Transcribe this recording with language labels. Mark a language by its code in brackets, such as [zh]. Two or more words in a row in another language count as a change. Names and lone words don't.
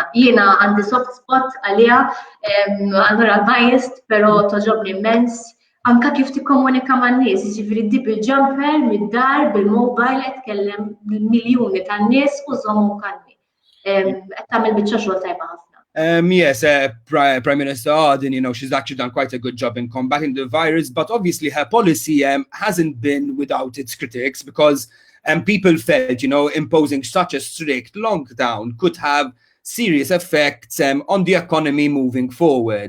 [mt] Jiena għandi [en] soft spot [mt] għaliha, allura biased, però toġobni immens. Anka kif tikkomunika man-nies, jiġifieri ddib il-jumper mid-dar bil-mobile qed tkellem miljuni tan-nies u żommu kalmi. Qed tagħmel biċċa xogħol tajba ħafna. [en] Yes, Prime Minister Ardern, she's actually done quite a good job in combating the virus, but obviously her policy hasn't been without its critics because people felt, imposing such a strict lockdown could have serious effects on the economy moving forward.